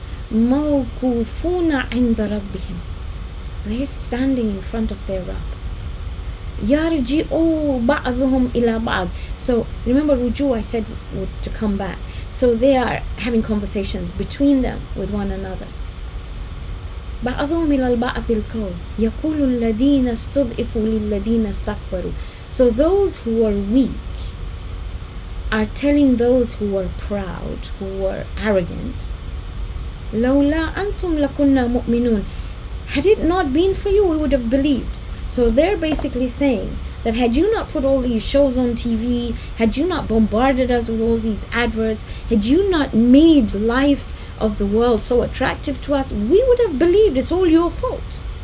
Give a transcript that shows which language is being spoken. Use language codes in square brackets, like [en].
[ar] مَوْقُوفُونَ عِنْدَ رَبِّهِمْ. [en] They're standing in front of their Rabb. [ar] يَرْجِعُوا بَعْضُهُمْ إِلَى بَعْضٍ. [en] So remember ruju, I said to come back. So they are having conversations between them with one another. [ar] بعضهم إلى البعض القول يقول الذين استضعفوا للذين استكبروا. [en] So those who are weak are telling those who are proud, who are arrogant, [ar] لولا أنتم لكنا مؤمنون. [en] Had it not been for you, we would have believed. So they're basically saying that had you not put all these shows on TV, had you not bombarded us with all these adverts, had you not made life of the world so attractive to us, we would have believed it's all your fault.